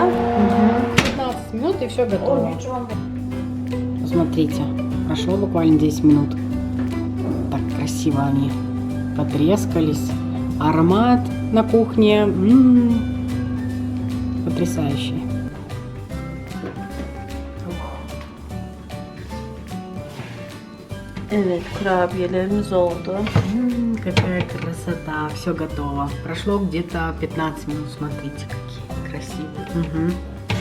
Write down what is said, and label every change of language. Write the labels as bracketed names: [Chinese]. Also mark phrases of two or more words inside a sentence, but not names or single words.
[Russian] 15 минут и все готово. 13-15. Посмотрите, прошло буквально 10 минут. Так красиво они потрескались. Аромат на кухне потрясающий. [Turkish] Evet, kurabiyelerimiz oldu. [Russian] Какая красота, все готово. Прошло где-то 15 минут, смотрите, какие красивые.